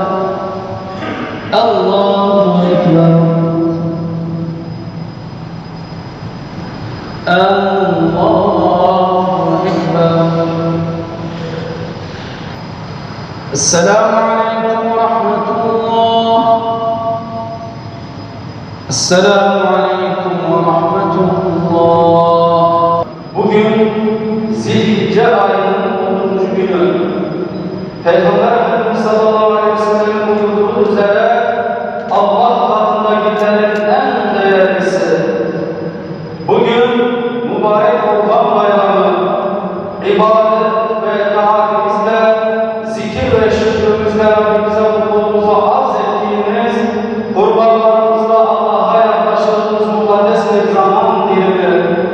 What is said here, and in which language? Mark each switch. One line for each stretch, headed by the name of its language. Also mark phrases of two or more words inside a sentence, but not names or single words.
Arabic: الله أكبر. الله أكبر. السلام عليكم ورحمة الله. السلام عليكم ورحمة الله.
Turkish: Bugün zil Zilhicce ayının 10. günü. Peygamber Efendimiz
Arabic: صلى الله عليه وسلم
Turkish: buyurduğu üzere Allah katında günlerin en değerlisi. Bugün mübarek Kurban Bayramı, ibadet ve taatimizle, zikir ve şükrümüzle Rabbimize mutluluğumuzu arz ettiğimiz, kurbanlarımızla Allah'a yaklaştığımız mukaddes bir zaman dilimi.